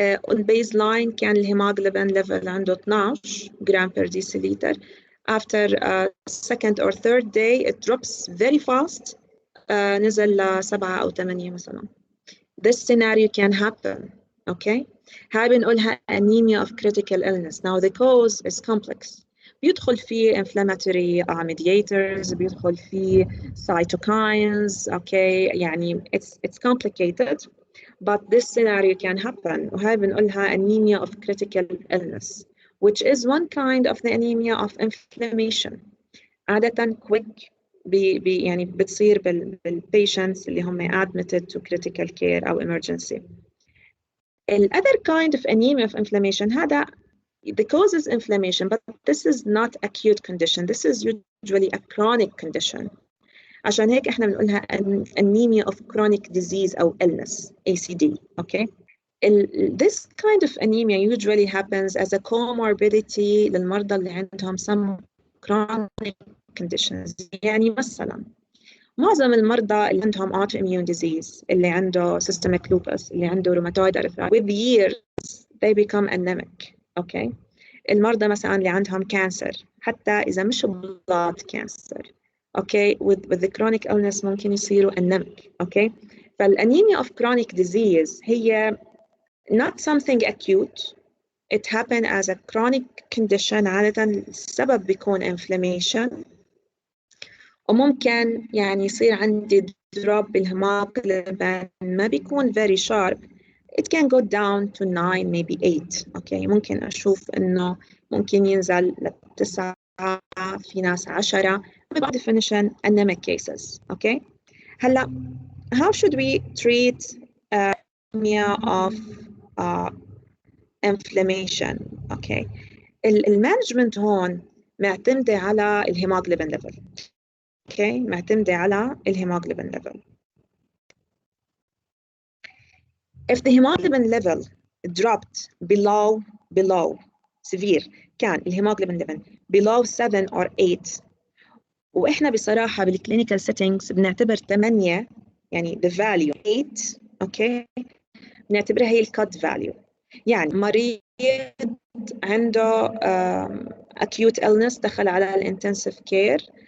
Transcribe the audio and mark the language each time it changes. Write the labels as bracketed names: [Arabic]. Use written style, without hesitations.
[Arabic] البيزلاين كان الهيموغلوبين ليفل عنده 12 جرام [English] per deciliter. After second or third day it drops very fast. [Arabic] نزل ل 7 أو 8 مثلا. [English] This scenario can happen. Okay. [Arabic] هاي بنقولها [English] anemia of critical illness. Now the cause is complex. [Arabic] بيدخل فيه inflammatory mediators, بيدخل فيه cytokines. [English] Okay. يعني it's complicated. But this scenario can happen. [Arabic] وهاي بنقولها [English] anemia of critical illness, which is one kind of the anemia of inflammation. [Arabic] عادة quick يعني بتصير بالpatients اللي هم [English] admitted to critical care [Arabic] أو emergency. [English] The other kind of anemia of inflammation هذا the cause is inflammation, but this is not acute condition. This is usually a chronic condition. [Arabic] عشان هيك احنا بنقولها [English] anemia of chronic disease أو illness, ACD. Okay. This kind of anemia usually happens as a comorbidity [Arabic] للمرضى اللي عندهم [English] some chronic conditions. [Arabic] يعني مثلا معظم المرضى اللي عندهم [English] autoimmune disease, اللي عنده systemic lupus, اللي عنده rheumatoid arthritis, with years they become anemic. Okay. [Arabic] المرضى مثلا اللي عندهم cancer, حتى إذا مش blood cancer. [English] Okay, with the chronic illness [Arabic] ممكن يصيروا [English] anemic. Okay, فالanemia of chronic disease هي not something acute. It happens as a chronic condition. [Arabic] عادة السبب بيكون inflammation. وممكن يعني يصير عندي drop بالهيموغلوبين ما بيكون [English] very sharp. It can go down to 9, maybe 8. [Arabic] Okay, ممكن أشوف إنه ممكن ينزل ل9. في ناس [English] 10 by definition anemic cases. Okay. هلا how should we treat anemia of inflammation? Okay. [Arabic] المانجمنت هون معتمدة على الهيموغلوبين level. [English] Okay. [Arabic] معتمدة على الهيموغلوبين level. [English] If the hemoglobin level dropped below severe, [Arabic] كان الهيموغلوبين [English] level below 7 or 8. [Arabic] وإحنا بصراحة بالclinical settings بنعتبر 8 يعني [English] the value 8. Okay. [Arabic] بنعتبرها هي الcut value. يعني مريض عنده acute illness دخل على intensive care.